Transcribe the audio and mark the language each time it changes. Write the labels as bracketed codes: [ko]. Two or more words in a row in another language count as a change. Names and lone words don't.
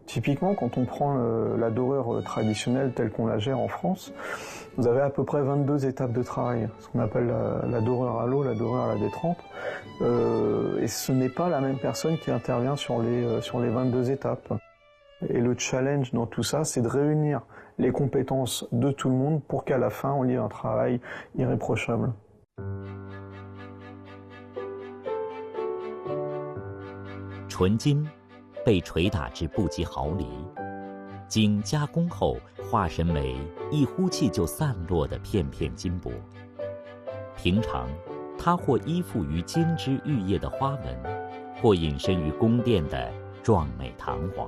[fr] Typiquement, quand on prend la dorure traditionnelle telle qu'on la gère en France, vous avez à peu près 22 étapes de travail, ce qu'on appelle la dorure à l'eau, la dorure à la détrempe, et ce n'est pas la même personne qui intervient sur les 22 étapes. Et le challenge dans tout ça, c'est de réunir les compétences de tout le monde pour qu'à la fin, on ait un travail irréprochable. [zh] 纯金被捶打至不及毫厘，经加工后化身为一呼气就散落的片片金箔。平常，它或依附于金枝玉叶的花纹，或隐身于宫殿的壮美堂皇。